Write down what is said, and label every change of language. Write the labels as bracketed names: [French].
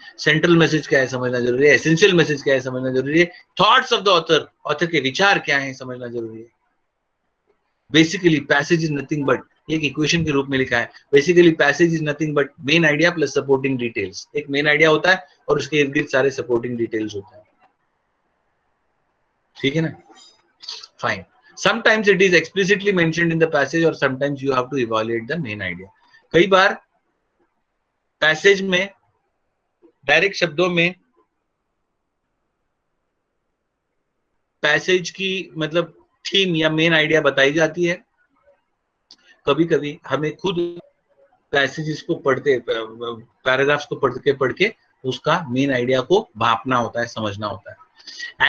[Hindi] Central message क्या है समझना जरूरी है, एसेंशियल मैसेज क्या है समझना जरूरी है, [English] thoughts of the author, [Hindi] author के विचार क्या है समझना जरूरी है। [English] basically passage is nothing but, [Hindi] एक इक्वेशन के रूप में लिखा है, [English] Basically passage is nothing but main idea plus supporting details. [Hindi] एक मेन आइडिया होता है और उसके इर्द गिर्द सारे सपोर्टिंग डिटेल्स होते हैं, ठीक है ना? [English] Fine. Sometimes it is explicitly mentioned in the passage or sometimes you have to evaluate the main idea. [Hindi] कई बार पैसेज में डायरेक्ट शब्दों में पैसेज की मतलब थीम या मेन आइडिया बताई जाती है, कभी कभी हमें खुद पैसेजेस को पढ़ते, पैराग्राफ्स को पढ़ के उसका मेन आइडिया को भापना होता है, समझना होता है।